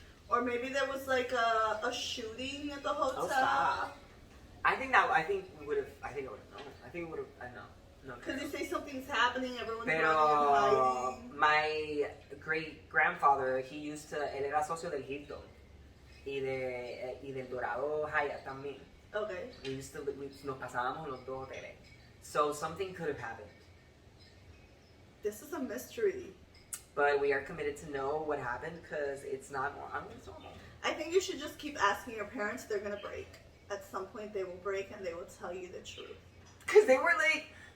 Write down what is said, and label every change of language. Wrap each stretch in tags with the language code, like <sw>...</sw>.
<en>Or maybe there was like a shooting at the hotel. Oh, stop. I think we would have. I think it would have. I know. No. Because you say something's happening, everyone's running and hiding. My great grandfather, he used to.</en> <es>Él era socio del Hilton y del Dorado Hyatt también.</es> <en>Okay.</en> <es>Nos pasábamos en los dos hoteles.</es> <en>So something could have happened. This is a mystery. But we are committed to know what happened, because it's not normal. I think you should just keep asking your parents. They're going to break. At some point they will break and they will tell you the truth. Because they were like,</en>